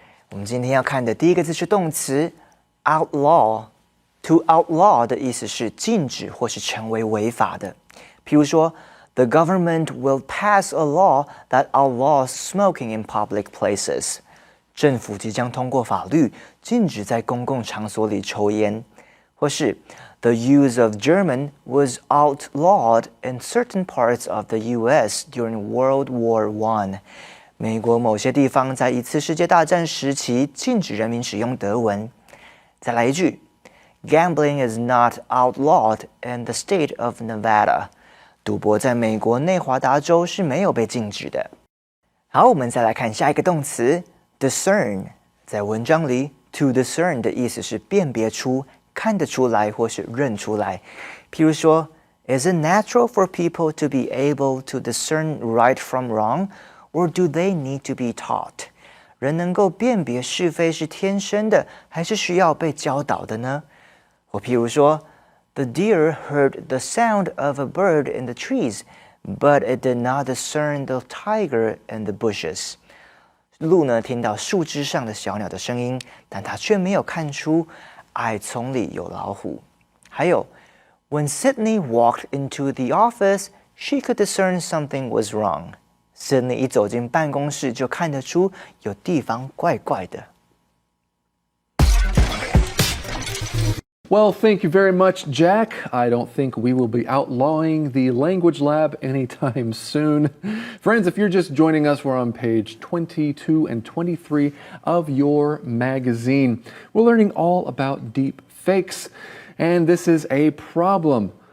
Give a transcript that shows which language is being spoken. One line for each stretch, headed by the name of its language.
Chinese: 我们今天要看的第一个字是动词 outlaw。To outlaw 的意思是禁止或是成为违法的。譬如说
English: The government will pass a law that outlaws smoking in public places.
Chinese: 政府即将通过法律，禁止在公共场所里抽烟。或是
English: The use of German was outlawed in certain parts of the U.S. during World War I.
Chinese: 美国某些地方在一次世界大战时期禁止人民使用德文。再来一句
English: Gambling is not outlawed in the state of Nevada.
Chinese: 赌博在美国内华达州是没有被禁止的。好，我们再来看下一个动词 discern。在文章里 to discern 的意思是辨别出、看得出来或是认出来。譬如说
English: Is it natural for people to be able to discern right from wrong?Or do they need to be taught?
Chinese: 人能够辨别是非是天生的，还是需要被教导的呢？或譬如说
English: The deer heard the sound of a bird in the trees, but it did not discern the tiger in the bushes.
Chinese: 鹿呢，听到树枝上的小鸟的声音，但它却没有看出矮丛里有老虎。还有
English: When Sydney walked into the office, she could discern something was wrong.
Chinese: Sydney 一走进办公室就看得出有地方怪怪的。
English: Well, thank you very much, Jack. I don't think we will be outlawing the Language Lab anytime soon. Friends, if you're just joining us, we're on page 22 and 23 of your magazine. We're learning all about deep fakes, and this is a problem.